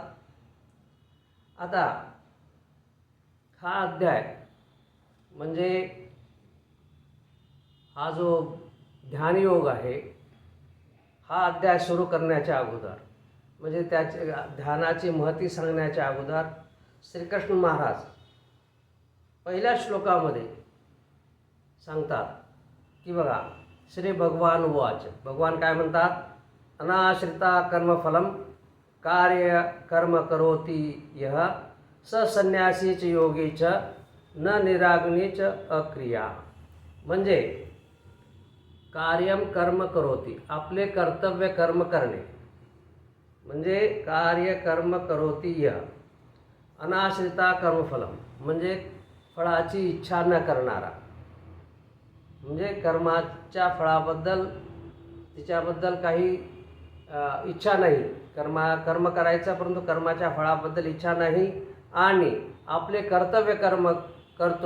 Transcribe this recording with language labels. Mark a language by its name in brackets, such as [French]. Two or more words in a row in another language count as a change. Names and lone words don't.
[Marathi] आता हा अध्याय म्हणजे हा जो ध्यानयोग आहे, हा अध्याय सुरू करण्याच्या अगोदर म्हणजे त्याचे ध्यानाची महती सांगण्याच्या अगोदर श्रीकृष्ण महाराज पहिल्या श्लोकामध्ये सांगतात की बघा, [Sanskrit] श्री भगवान उवाच. [Marathi] भगवान काय म्हणतात? [Sanskrit] अनाश्रिता कर्मफलम कार्य कर्म करोति यः स संन्यासी च योगी च न निराग्नी च अक्रिया. [Marathi] म्हणजे [Sanskrit] कार्यम कर्म करोति, [Marathi] आपले कर्तव्य कर्म करणे म्हणजे [Sanskrit] कार्य कर्म करोति यः. अनाश्रिता कर्मफलम [Marathi] म्हणजे फळाची इच्छा न करणारा, म्हणजे कर्माच्या फळाबद्दल तिच्याबद्दल काही इच्छा नाही. कर्म करायचं, परंतु कर्माच्या फळाबद्दल इच्छा नाही आणि आपले कर्तव्य कर्म करतो.